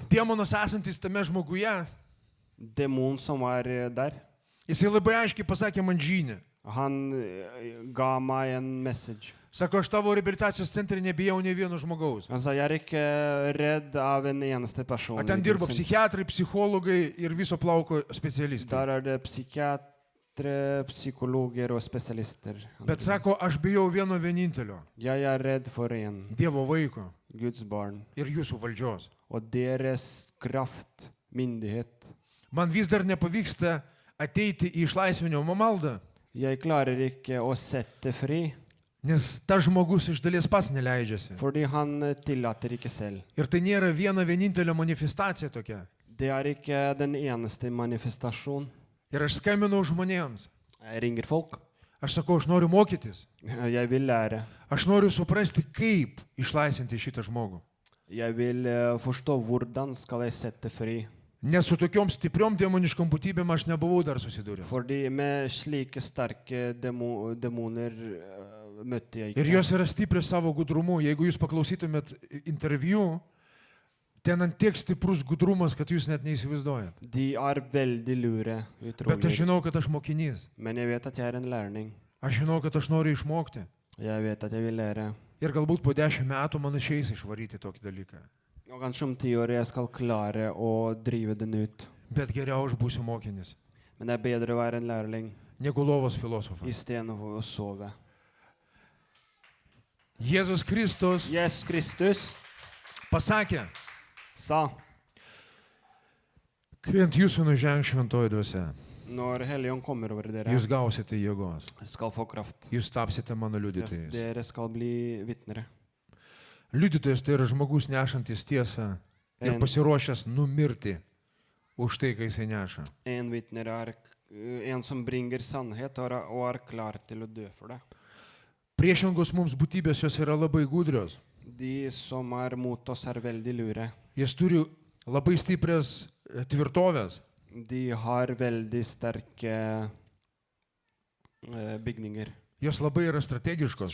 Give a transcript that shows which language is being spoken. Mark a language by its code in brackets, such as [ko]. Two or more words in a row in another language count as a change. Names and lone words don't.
[lt] demonas esantis tame žmoguje, [no] demon som var der, [lt] jisai labai aiškiai pasakė man žynę. [no] han ga meg en message. [lt] Sako, aš tavo reabilitacijos centre nebijau ne vieno žmogaus. [no] Han sa, jeg er ikke redd av en eneste person. [lt] O ten dirba psichiatrai, psichologai ir viso plauko specialistai. [no] Der det psykiatere, psykologer og spesialister. [lt] Bet sako, aš bijau vieno vienintelio. [no] Jeg er redd for en, [lt] Dievo vaiko [no] Guds barn, [lt] ir jūsų valdžios. [no] og deres kraft, myndighet. [lt] Man vis dar nepavyksta ateiti į išlaisvinimo maldą, [no] Jeg klarer ikke å sette fri, [lt] nes tas žmogus iš dalies pats neleidžiasi. [no] fordi han tillater ikke selv. [lt] Ir tai nėra viena vienintelė manifestacija tokia. [no] Det er ikke den eneste manifestasjon. [lt] Ir aš skambinau žmonėms. [no] Jeg ringer folk. [lt] Aš sakau, aš noriu mokytis. [no] Jeg vil lære. [lt] Aš noriu suprasti, kaip išlaisvinti šitą žmogų. [no] Jeg vil forstå hvordan skal jeg sette fri. [lt] Nes su tokiom stipriom demoniškom būtybėm aš nebuvau dar susidūręs. [no] Fordi med slike sterke demoner møtte jeg [lt] Ir [no] ikke. [lt] jos yra stiprios savo gudrumu. Jeigu jūs paklausytumėt interviu, ten ant tiek stiprus gudrumas, kad jūs net neįsivaizduojat. [no] De er veldig lure, [lt] Bet aš [no] utrolig. [lt] žinau, kad aš mokinys. [no] Men jeg vet at jeg er en lærling. [lt] Aš žinau, kad aš noriu išmokti. [no] Jeg vet at jeg vil lære. [lt] Ir galbūt po 10 metų man išeis išvaryti tokį dalyką. [no] Og kanskje om 10 år jeg skal klare å drive den ut. [lt] Bet geriau aš būsiu mokinis, [no] Men det er bedre å være en lærling [lt] negu lovos filosofas. [no] istedenfor å sove. [lt] Jėzus Kristus [no] Jesus Kristus [lt] pasakė, [no] sa, [lt] kai ant jūsų nužengs šventoji dvasia, [no] når Helligånd kommer over dere, [lt] jūs gausite jėgos. [no] skal få kraft. [lt] Jūs tapsite mano liudytojais. [no] Dere skal bli vitnere. [lt] Liudytojas tai yra žmogus nešantis tiesą ir pasiruošęs numirti už tai, kai jisai neša. [no] En vitner er en som bringer sannhet og er klar til å dø for det. [lt] Priešingos mums būtybės jos yra labai gudrios. [no] De som er mot oss er veldig lure. [lt] Jis turi labai stiprias tvirtovės. [no] De har veldig sterke bygninger. [lt] Jos labai yra strategiškos.